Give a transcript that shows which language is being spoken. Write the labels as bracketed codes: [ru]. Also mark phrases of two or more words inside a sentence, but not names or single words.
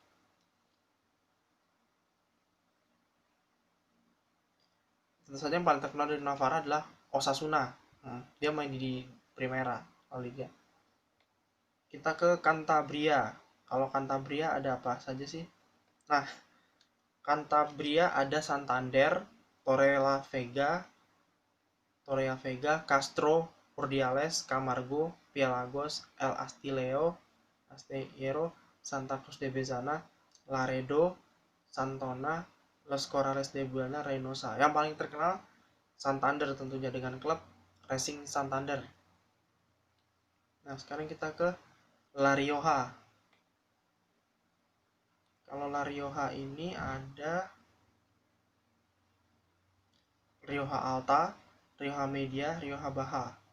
[id] Tentu saja yang paling terkenal dari Navarra adalah Osasuna. Dia main di Primera Liga. Kita ke Cantabria. Kalau Cantabria ada apa saja sih? Nah, Cantabria ada Santander, Torrelavega, Castro, Urdiales, Camargo, Pielagos, El Astillero, Santa Cruz de Bezana, Laredo, Santona, Los Corrales de Buena, Reynosa. Yang paling terkenal Santander tentunya dengan klub Racing Santander. Nah, sekarang kita ke La Rioja. Kalau La Rioja ini ada Rioja Alta, Rioja Media, Rioja Baja.